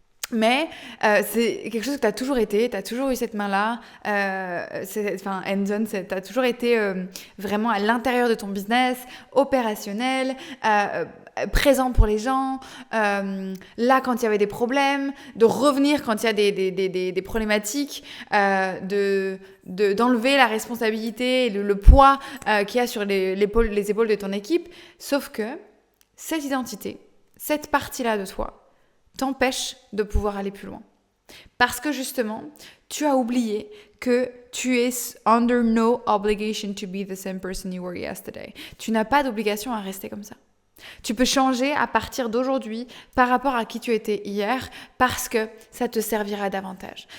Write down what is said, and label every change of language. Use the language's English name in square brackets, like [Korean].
[French] Mais c'est quelque chose que tu as toujours été, tu as toujours eu cette main-là, hands-on, tu as toujours été vraiment à l'intérieur de ton business, opérationnel, présent pour les gens, là quand il y avait des problèmes, de revenir quand il y a des problématiques, d'enlever la responsabilité, le poids qu'il y a sur les épaules de ton équipe. Sauf que cette identité, cette partie-là de toi, t'empêche de pouvoir aller plus loin. Parce que justement, tu as oublié que tu es [English] under no obligation to be the same person you were yesterday. [French] Tu n'as pas d'obligation à rester comme ça. Tu peux changer à partir d'aujourd'hui par rapport à qui tu étais hier parce que ça te servira davantage.